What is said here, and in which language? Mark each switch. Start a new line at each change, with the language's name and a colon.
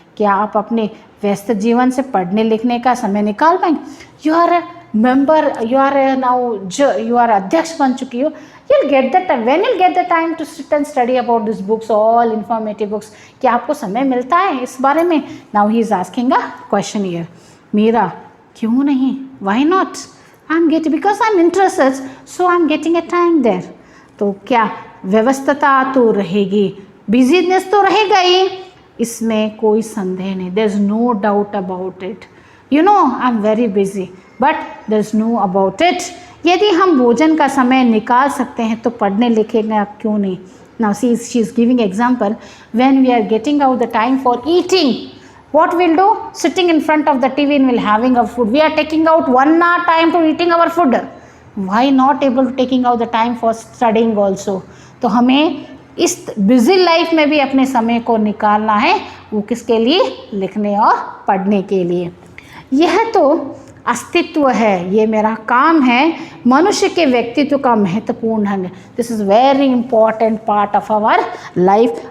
Hindi: क्या आप अपने व्यस्त जीवन से पढ़ने लिखने का समय निकाल पाएंगे?
English: you are member, you are now you are
Hindi: अध्यक्ष बन चुकी हो,
English: you'll get the time, when you'll get the time to sit and study about these books, all informative books,
Hindi: क्या आपको समय मिलता है इस बारे में?
English: Now he is asking a question here,
Hindi: Meera क्यों नहीं,
English: why not, I'm getting, because I'm interested, so I'm getting a time there।
Hindi: तो क्या व्यवस्थता तो रहेगी, बिजीनेस तो रहेगा ही, इसमें कोई संदेह नहीं,
English: there is no doubt about it। You know I'm very busy, but there is no about it।
Hindi: यदि हम भोजन का समय निकाल सकते हैं तो पढ़ने लिखने क्यों नहीं।
English: Now she is giving example, when we are getting out the time for eating, what we'll do, sitting in front of the TV and we'll having our food, we are taking out 1 hour time to eating our food, why not able to taking out the time for studying also।
Hindi: तो हमें इस busy life में भी अपने समय को निकालना है, वो किसके लिए, लिखने और पढ़ने के लिए। यह तो अस्तित्व है, ये मेरा काम है, मनुष्य के व्यक्तित्व का महत्वपूर्ण अंग।
English: This is very important part of our life.